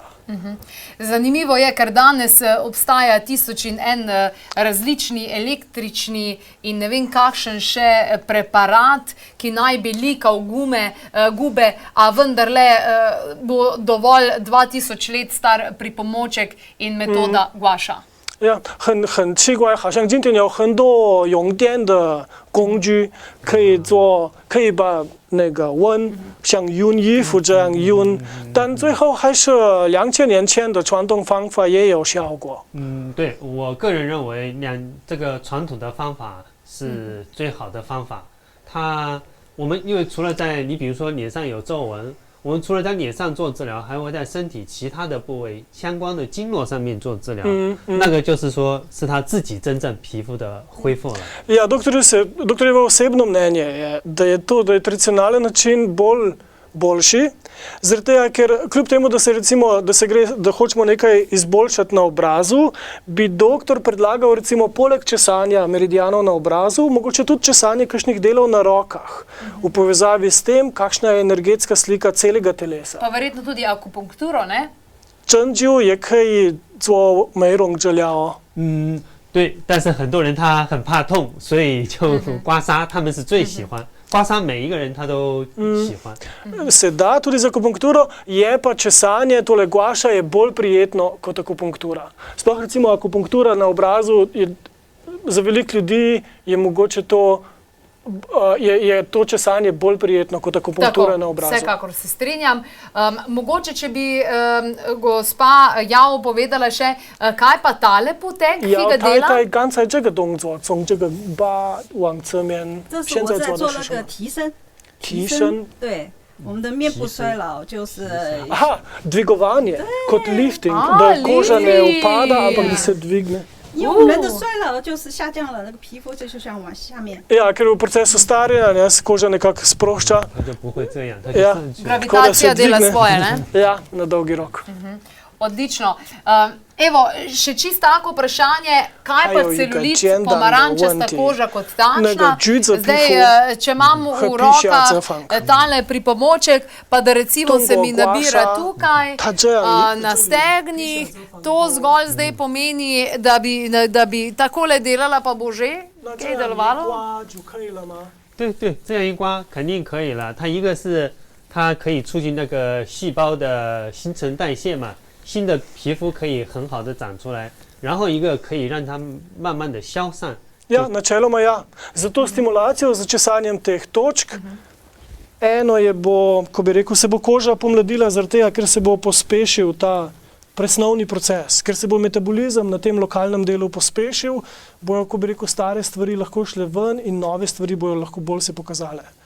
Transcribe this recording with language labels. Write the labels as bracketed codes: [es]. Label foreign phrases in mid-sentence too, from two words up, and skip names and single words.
[sl] Zanimivo je, ker danes obstaja 1001 različni električni in ne vem kakšen še preparat, ki naj bi likal gube, a vendarle bo dovolj 2000 let star pripomoček in metoda guaša. [zh] 很奇怪，好像今天有很多用电的工具可以做，可以把那个温像熨衣服这样熨，但最后还是2000年前的传统方法也有效果。对，我个人认为这个传统的方法是最好的方法。我们因为除了你比如说脸上有皱纹。我们除了在脸上做治疗，还会在身体其他的部位相关的经络上面做治疗。那个就是说，是他自己真正皮肤的恢复了。 [sl] Ja, doktorjevo osebno mnenje je, da je tradicionalen način boljši, zaradi tega, ker kljub temu, da hočemo nekaj izboljšati na obrazu, bi doktor predlagal recimo poleg česanja meridianov na obrazu, mogoče tudi česanje kakšnih delov na rokah, v povezavi s tem, kakšna je energetska slika celega telesa. Pa verjetno tudi akupunkturo, ne? [zh] 针灸也可以做美容治疗。对，但是很多人他很怕痛，所以就刮痧，他们是最喜欢。刮痧每一个人他都喜欢。 [sl] Se da tudi za akupunkturo, je pa česanje, tole guaša je bolj prijetno kot akupunktura. Sploh recimo akupunktura na obrazu, za veliko ljudi je mogoče je to česanje bolj prijetno kot akupunktura na obrazu. Vsekakor se strinjam. Mogoče, če bi gospa Yao povedala še, kaj pa tale potek, ki ga dela? [zh] 刚才这个动作，从这个把往侧面，这是我在做那个提升，对，我们的面部衰老就是。 [sl] dvigovanje, kot lifting, da koža ne upada, ampak da se dvigne. [zh] 因为我们人的衰老就是下降了，那个皮肤就像往下面。 [sl] Ja, ker v procesu staranja se koža nekako sprošča. Gravitacija dela svoje, ne? Ja, na dolgi rok. Odlično. Evo, še čisto tako vprašanje, kaj pa celulit, pomarančasta koža kot takšna? Zdaj, če imam v rokah tale pripomoček, pa da recimo se mi nabira tukaj, na stegnih, to zgolj zdaj pomeni, da bi takole delala, pa bo že kaj delovalo? [zh] 对对，这样一刮肯定可以了。它一个是它可以促进那个细胞的新陈代谢嘛。新的皮肤可以很好的长出来，然后一个可以让它慢慢的消散。 [sl] Ja, načeloma ja. Zato stimulacijo z česanjem teh točk. Eno je ko bi rekel, se bo koža pomladila zaradi tega, ker se bo pospešil ta presnovni proces, ker se bo metabolizem na tem lokalnem delu pospešil, bojo, ko bi rekel, stare stvari lahko šle ven in nove stvari bojo lahko bolj se pokazale.